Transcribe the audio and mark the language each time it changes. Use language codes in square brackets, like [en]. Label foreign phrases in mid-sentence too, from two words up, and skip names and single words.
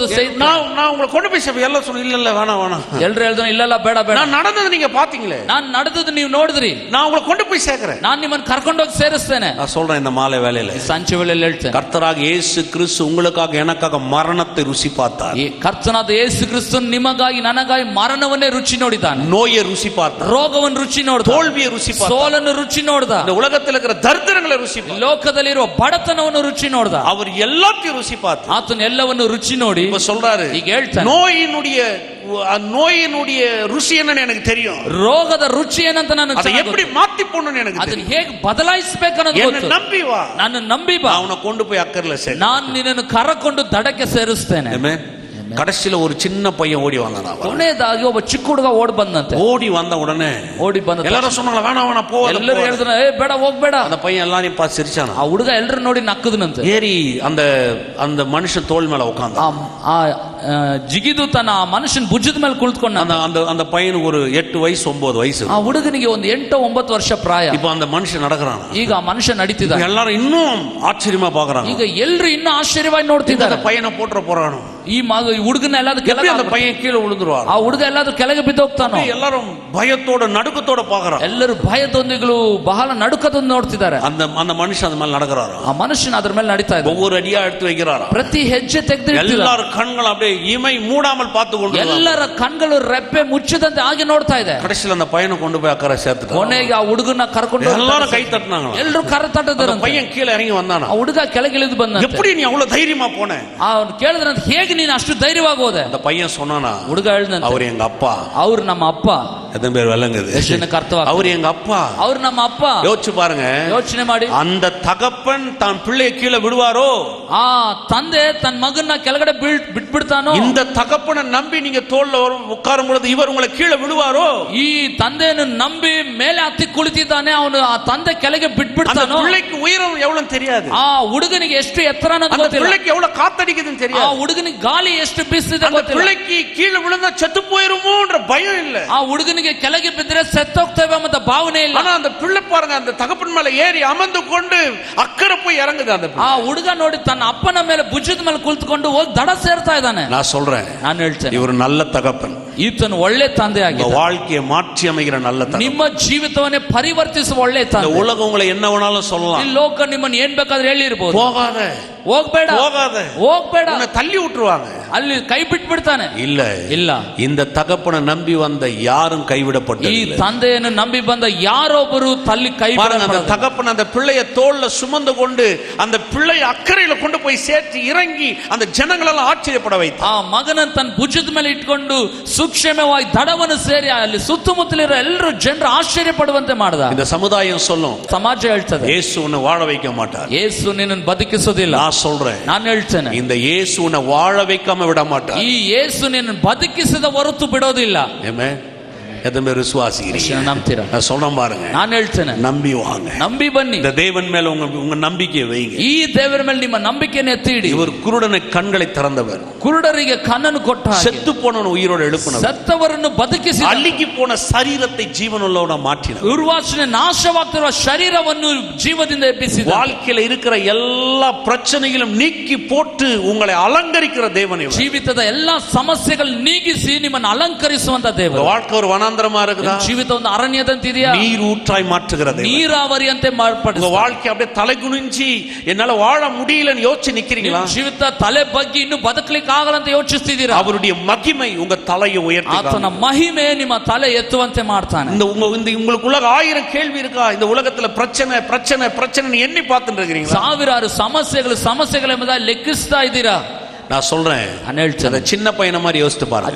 [ta] நான் உங்களை கொண்டு போய் சேர்ப்பேன். எல்லாம் சொன்ன, இல்ல இல்ல வேணாம் வேணாம். [kn] ಎಲ್ರು ಹೇಳಿದ್ರು, ಇಲ್ಲ ಬೇಡ ಬೇಡ, [ta] நான் நடந்தது நீங்க பாத்தீங்களே, [kn] ನಾನ್ ನಡೆದದ್ದು ನೀವು ನೋಡಿದ್ರಿ, [ta] நான் உங்களை கொண்டு போய் சேர்க்கிறேன். [kn] ನಾನ್ ನಿಮ್ಮನ್ನ ಕರ್ಕೊಂಡೋಗಿ ಸೇರಿಸ್ತೇನೆ. [ta] நான் சொல்றேன், இந்த மாலை வேளையில [kn] ಸಂಚೆ ವೇಳೆಯಲ್ಲಿ ಹೇಳ್ತೇನೆ, [ta] கர்த்தராக இயேசு கிறிஸ்து உங்களுக்காக எனக்காக மரணத்தை ருசி பார்த்தார். [kn] ಈ ಕರ್ತನಾದ ಯೇಸು ಕ್ರಿಸ್ತು ನಿಮಗಾಗಿ ನನಗಾಗಿ ಮರಣವನ್ನೇ ರುಚಿ ನೋಡಿದ್ದಾನೆ. [ta] நோயை ருசி பார்த்தார், [kn] ರೋಗವನ್ನು ರುಚಿ ನೋಡ್ದ, [ta] தோல்வியை ருசி பார்த்தார், [kn] ಸೋಲನ್ನು ರುಚಿ ನೋಡ್ದ, [ta] இந்த உலகத்தில் இருக்கிற தரித்திரங்களை ருசி பார்த்தார், [kn] ಲೋಕದಲ್ಲಿರುವ ಬಡತನವನ್ನು ರುಚಿ ನೋಡ್ದ. [ta] அவர் எல்லாத்தையும் ருசி பார்த்தார். [kn] ಆತನ ಎಲ್ಲವನ್ನು ರುಚಿ ನೋಡಿ [ta] இப்ப சொல்றாரு, [kn] ಈಗ ಹೇಳ್ತಾನೆ, [ta] நோயினுடைய ருசி என்னன்னு எனக்கு தெரியும், [kn] ರೋಗದ ರುಚಿ ಏನಂತ ನನಗೆ [ta] அதை எப்படி மாத்தி போடணும்னு எனக்கு [kn] ಅದನ್ನ [ta] தெரியும். [kn] ಹೇಗೆ ಬದಲಾಯಿಸಬೇಕನ್ನೋದು [ta] என்ன [kn] ಗೊತ್ತು. [ta] நம்பி வா, [kn] ನಾನು ನಂಬಿ ಬಾ, [ta] அவனை கொண்டு போய் அக்கறையில சேர்க்கிறேன். [kn] ನಾನು ನಿನ್ನನ್ನು ಕರಕೊಂಡು ದಡಕ್ಕೆ ಸೇರಿಸ್ತೇನೆ. [ta] ஆமென். கடைசியில ஒரு சின்ன பையன் ஓடி வந்தான். [kn] ಕೊನೆಯದಾಗಿ ಒಬ್ಬ ಚಿಕ್ಕ ಹುಡುಗ ಓಡಿ ಬಂದಂತೆ. [ta] ஓடி வந்த உடனே எல்லாரும் சொன்னாங்க, வேணாம் வேணாம் போ. [kn] ಎಲ್ಲರೂ ಹೇಳಿದ್ರು, ಏ ಬೇಡ ಹೋಗ್ಬೇಡ. [ta] அந்த பையன் எல்லாரையும் பார்த்து சிரிச்சானா. [kn] ಆ ಹುಡುಗ ಎಲ್ಲರೂ ನೋಡಿ ನಕ್ಕದನಂತೆ. [ta] ஏறி அந்த அந்த மனுஷன் தோள் மேல உட்கார்ந்தான். [kn] ಜಿಗಿದು ತನ್ನ ಮನುಷ್ಯನ ಭುಜದ ಮೇಲೆ ಕುಳಿತುಕೊಂಡ. [ta] அந்த பையனுக்கு ஒரு 8 வயசு 9 வயசு. [kn] ಆ ಹುಡುಗನಿಗೆ ಒಂದು 8-9 ವರ್ಷ ಪ್ರಾಯ. [ta] இப்போ அந்த மனுஷன் நடக்கிறான். [kn] ಈಗ ಆ ಮನುಷ್ಯ ನಡೀತಿದ್ದಾನೆ. [ta] எல்லாரும் இன்னும் ஆச்சரியமா பாக்குறாங்க. [kn] ಈಗ ಎಲ್ಲರೂ ಇನ್ನೂ ಆಶ್ಚರ್ಯವಾಗಿ ನೋಡ್ತಿದ್ದಾರೆ. [ta] அந்த பையனை போட்ற போறானோ, [kn] ಈ ಹುಡುಗನ ಎಲ್ಲಾದ್ರೂ ಕೆಳಗೆ, [ta] அந்த பையன் கீழே விழுந்துருவார். [kn] ಆ ಹುಡುಗ ಎಲ್ಲಾದ್ರೂ ಕೆಳಗೆ ಬಿದ್ದು ಹೋಗ್ತಾನೋ. [ta] எல்லாரும் பயத்தோட நடுக்கத்தோட பாக்குறாங்க. [kn] ಎಲ್ಲರೂ ಭಯದೊಂದಿಗಳು ಬಹಳ ನಡುಕದೊಂದು ನೋಡ್ತಿದ್ದಾರೆ. [ta] அந்த ಮನುಷ್ಯ அந்த ಮೇಲೆ நடக்கிறாரு. [kn] ಆ ಮನುಷ್ಯನ ಅದ್ರ ಮೇಲೆ ನಡೀತಾ ಇದ್ದಾನೆ. [ta] ஒவ்வொரு அடியா எடுத்து வைக்கிறாரு. [kn] ಪ್ರತಿ ಹೆಜ್ಜೆ ತೆಗೆದು [ta] எல்லாரும் கண்கள் அப்படியே அப்படியே இமை மூடாமல் பார்த்து கொண்டு [kn] ಎಲ್ಲರ ಕಣ್ಗಳು ರೆಪ್ಪೆ ಮುಚ್ಚಿದಂತೆ ಹಾಗೆ ನೋಡ್ತಾ ಇದೆ. [ta] கடைசியில் அந்த பையனை கொண்டு போய் அக்கறை சேர்த்துட்டாங்க. [kn] ಕೊನೆಗೆ ಆ ಹುಡುಗನ ಕರ್ಕೊಂಡು [ta] எல்லாரும் கை தட்டினாங்க. [kn] ಎಲ್ಲರೂ ಕರೆತಟ್ಟಿದ್ರು. [ta] பையன் கீழே இறங்கி வந்தானா. [kn] ಆ ಹುಡುಗ ಕೆಳಗೆ ಇಳಿದು ಬಂದ. [ta] எப்படி நீ அவ்வளவு தைரியமா போன? [kn] ಅವನು ಕೇಳಿದ್ರಂತ, ಹೇಗೆ ನೀನು ಅಷ್ಟು ಧೈರ್ಯವಾಗಿ ಹೋದೆ? [ta] அந்த பையன் சொன்னானா, [kn] ಹುಡುಗ ಹೇಳಿದಂತೆ, [ta] அவர் எங்க அப்பா. [kn] ಅವ್ರು ನಮ್ಮ ಅಪ್ಪ. [ta] எத்தனை பேர் விளங்குது? அவர் எங்க அப்பா. [kn] ಅವ್ರು ನಮ್ಮ ಅಪ್ಪ. [ta] யோசிச்சு பாருங்க, [kn] ಯೋಚನೆ ಮಾಡಿ. [ta] அந்த தகப்பன் தான் பிள்ளையை கீழே விடுவாரோ? [kn] ಆ ತಂದೆ ತನ್ನ ಮಗನ್ನ ಕೆಳಗಡೆ ಬಿಟ್ಬಿಡ್ತಾನೋ? [ta] இந்த தகப்பனை நம்பி நீங்க தோல்ல உட்காரும் பொழுது இவர் உங்களை கீழே விடுவாரோ? [kn] ಈ ತಂದೆಯನ್ನು ನಂಬಿ ಮೇಲೆ ಹತ್ತಿ ಕುಳಿತಿದ್ದಾನೆ, ಅವನು ಆ ತಂದೆ ಕೆಳಗೆ ಬಿಟ್ಬಿಡ್ತಾನೋ? [ta] பிள்ளைக்கு உயரம் எவ்வளவு தெரியாது. [kn] ಆ ಹುಡುಗನಿಗೆ ಎಷ್ಟು ಎತ್ತರ ಅನ್ನೋದು ಗೊತ್ತಿಲ್ಲ. [ta] பிள்ளைக்கு எவ்வளவு காத்தடிக்குதுன்னு தெரியாது. [kn] ಆ ಹುಡುಗನಿಗೆ ಗಾಳಿ ಎಷ್ಟು ಬೀಸಿದೆ ಗೊತ್ತಿಲ್ಲ. [ta] பிள்ளைக்கு கீழே விழுந்தா செத்து போயிருமோன்ற பயம் இல்ல. [kn] ಆ ಹುಡುಗನಿಗೆ ಕೆಳಗೆ ಬಿದ್ದರೆ ಸತ್ತೋಗ್ತೇವೆ ಅಂತ ಭಾವನೆ ಇಲ್ಲ. [ta] ஆனா அந்த பிள்ளை பாருங்க, அந்த தகப்பன் மேல ஏறி அமர்ந்து கொண்டு அக்கறை போய் இறங்குது. அந்த [kn] ಆ ಹುಡುಗ ನೋಡಿ ತನ್ನ ಅಪ್ಪನ ಮೇಲೆ ಭುಜದ ಮೇಲೆ ಕುಳಿತುಕೊಂಡು ಹೋಗಿ ದಡ ಸೇರ್ತಾ ಇದ್ದಾನೆ. [ta] நான் சொல்றேன், [kn] ನಾನು ಹೇಳ್ತೇನೆ, [ta] இவர் நல்ல தகப்பன். [kn] ಈತನು ಒಳ್ಳೆ ತಂದೆ ಆಗಿದೆ. [ta] வாழ்க்கையை மாற்றி அமைக்கிற நல்ல தகப்பன். [kn] ನಿಮ್ಮ ಜೀವಿತವನ್ನೇ ಪರಿವರ್ತಿಸುವ ಒಳ್ಳೆ ತಂದೆ. [ta] உலகம் உங்களை என்ன வேணாலும் சொல்லலாம். [kn] ಈ ಲೋಕ ನಿಮ್ಮನ್ನು ಏನ್ ಬೇಕಾದ್ರೆ ಹೇಳಿರಬಹುದು. [ta] போகாத, [kn] ಹೋಗ್ಬೇಡ, [ta] போகாத, [kn] ಹೋಗ್ಬೇಡ, [ta] உன்னை தள்ளி விட்டுருவாங்க. [kn] ಅಲ್ಲಿ ಕೈ ಬಿಟ್ಬಿಡ್ತಾನೆ. [ta] இல்ல [kn] ಇಲ್ಲ, [ta] இந்த தகப்பனை நம்பி வந்த யாரும் கைவிடப்பட்டது. [kn] ಈ ತಂದೆಯನ್ನು ನಂಬಿ ಬಂದ ಯಾರೊಬ್ಬರು ತಲ್ಲಿ ಕೈ [ta] பாருங்க, அந்த தகப்பன் அந்த பிள்ளையை தோள்ல சுமந்து கொண்டு அந்த பிள்ளையை அக்கறையில கொண்டு போய் சேர்த்து இறங்கி அந்த ஜனங்கள் எல்லாம் ஆச்சரியப்பட வைத்தார். [kn] ಆ ಮಗನ ತನ್ನ ಭುಜದ ಮೇಲೆ ಇಟ್ಕೊಂಡು ಸೂಕ್ಷ್ಮವಾಗಿ ದಡವನ್ನು ಸೇರಿ ಅಲ್ಲಿ ಸುತ್ತಮುತ್ತಲಿರೋ ಎಲ್ಲರೂ ಜನರು ಆಶ್ಚರ್ಯ ಪಡುವಂತೆ ಮಾಡಿದ. [ta] இந்த சமுதாயம் சொல்லும், [kn] ಸಮಾಜ ಹೇಳ್ತದೆ, [ta] இயேசு உன்னை வாழ வைக்க மாட்டார். [kn] ಯೇಸು ನಿನ್ನನ್ನು ಬದುಕಿಸೋದಿಲ್ಲ. [ta] நான் சொல்றேன், [kn] ನಾನು ಹೇಳ್ತೇನೆ, [ta] இந்த இயேசு உன்னை வாழ வைக்காம விட மாட்டார். [kn] ಈ ಯೇಸು ನಿನ್ನನ್ನು ಬದುಕಿಸಿದ ಹೊರತು ಬಿಡೋದಿಲ್ಲ. [ta] ஆமென். எத்தனை பேர் விசுவாசிக்கிறீங்க? [kn] ನಂಬ್ತೀರಾ? [ta] நான் சொல்றேன் பாருங்க, [kn] ನಾನು ಹೇಳ್ತೇನೆ, [ta] நம்பி வாங்க, [kn] ನಂಬಿ ಬನ್ನಿ. [ta] இந்த தேவன் மேல உங்க நம்பிக்கையை வைங்க. [kn] ಈ ದೇವರ ಮೇಲೆ ನಿಮ್ಮ ನಂಬಿಕೆಯನ್ನು ಎತ್ತಿ ಇಡಿ. [ta] இவர் குருடனை கண்களை திறந்தவர், [kn] ಕುರುಡರಿಗೆ ಕಣ್ಣನ್ನು ಕೊಟ್ಟ, [ta] செத்து போனவன் உயிரோடு எழுப்பினவர், [kn] ಸತ್ತವರನ್ನು ಬದುಕಿಸಿ, [ta] அழுகி போன சரீரத்தை ஜீவனுள்ளவனா மாற்றினார், [kn] ದುರ್ವಾಸನೆ ನಾಶವಾಗ್ತಿರುವ ಶರೀರವನ್ನು ಜೀವದಿಂದ ಎಬ್ಬಿಸಿದ, [ta] வாழ்க்கையில இருக்கிற எல்லா பிரச்சனைகளும் நீக்கி போட்டு உங்களை அலங்கரிக்கிற தேவன் இவர். [kn] ಜೀವಿತದ ಎಲ್ಲಾ ಸಮಸ್ಯೆಗಳು ನೀಗಿಸಿ ನಿಮ್ಮನ್ನು ಅಲಂಕರಿಸುವಂತ ದೇವರು. [ta] வாழ்க்கை ஒரு வனாந்தரமா இருக்குதா? [kn] ಜೀವಿತ ಒಂದು ಅರಣ್ಯದಂತಿದೆಯಾ? [ta] நீர் ஊற்றாய் மாற்றுகிற தேவன். [kn] ನೀರಾವರಿಯಂತೆ [ta] உங்க [kn] ಮಾರ್ಪಡಿಸುವ. [ta] வாழ்க்கை அப்படியே தலை குனிஞ்சி என்னால வாழ முடியலன்னு யோசிச்சு நிக்கிறீங்களா? [kn] ಜೀವಿತ ತಲೆ ಬಗ್ಗಿ ಇನ್ನು ಬದುಕಲಿಕ್ಕೆ ಆಗಲ್ಲ ಅಂತ ಯೋಚಿಸ್ತಿದ್ದೀರಾ? [ta] அவருடைய மகிமை உங்க தலையை உயர்த்தி [kn] ಆತನ ಮಹಿಮೆ ನಿಮ್ಮ ತಲೆ ಎತ್ತುವಂತೆ ಮಾಡ್ತಾನೆ. [ta] உங்களுக்குள்ள 1000 கேள்வி இருக்கா? இந்த உலகத்துல பிரச்சனை பிரச்சனை பிரச்சனை எண்ணி பார்த்துட்டு இருக்கீங்களா? [kn] ಸಾವಿರಾರು ಸಮಸ್ಯೆಗಳು ಎಂಬುದಾಗಿ ಲೆಕ್ಕಿಸ್ತಾ ಇದ್ದೀರಾ? [ta] நான் சொல்றேன், அந்த சின்ன பையனை மாதிரி யோசித்து பாருங்க.